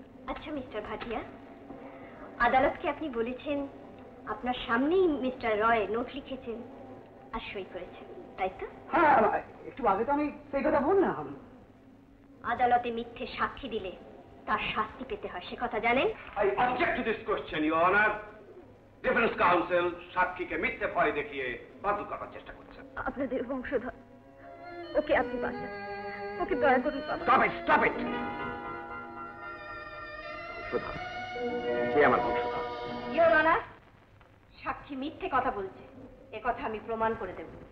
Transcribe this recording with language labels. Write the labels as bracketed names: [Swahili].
[Bangla] আচ্ছা মিস্টার ভাটিয়া, আদালতকে আপনি বলেছেন আপনার সামনেই মিস্টার রয় নোট লিখেছেন আর সই করেছেন, তাই তো? হ্যাঁ, একটু আগে তো আমি সেই কথা বললাম। আদালতে মিথ্যে সাক্ষী দিলে তার শাস্তি পেতে হয়, সে কথা জানেন? [English] I object to this question, Your Honor. [Bangla] Defence council সাক্ষীকে মিথ্যে ভয় দেখিয়ে বাতিল করার চেষ্টা করছেন। আপনাদের বংশধর, ওকে আপনি বাঁচান, ওকে দয়া করুন বাবা। [English] Stop it, stop it! [Bangla] বংশধর? কে আমার বংশধর? ইওর অনার, সাক্ষী মিথ্যে কথা বলছে, এ কথা আমি প্রমাণ করে দেব।